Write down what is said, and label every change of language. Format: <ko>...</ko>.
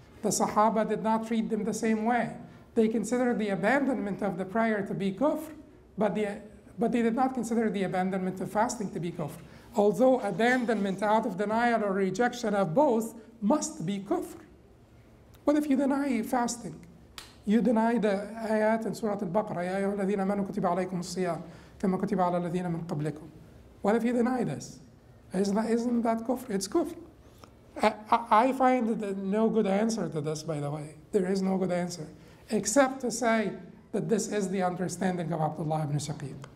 <en>The Sahaba did not treat them the same way. They considered the abandonment of the prayer to be kufr, but they did not consider the abandonment of fasting to be kufr. Although abandonment out of denial or rejection of both must be kufr. What if you deny fasting? You deny the ayat in Surah Al-Baqarah,</en> <ar>يا أيها الذين آمنوا كتب عليكم الصيام كما كتب على الذين من قبلكم.</ar> <en>What if you deny this? Isn't that kufr? It's kufr. I find no good answer to this, by the way. There is no good answer, except to say that this is the understanding of Abdullah ibn Shaqiq.</en>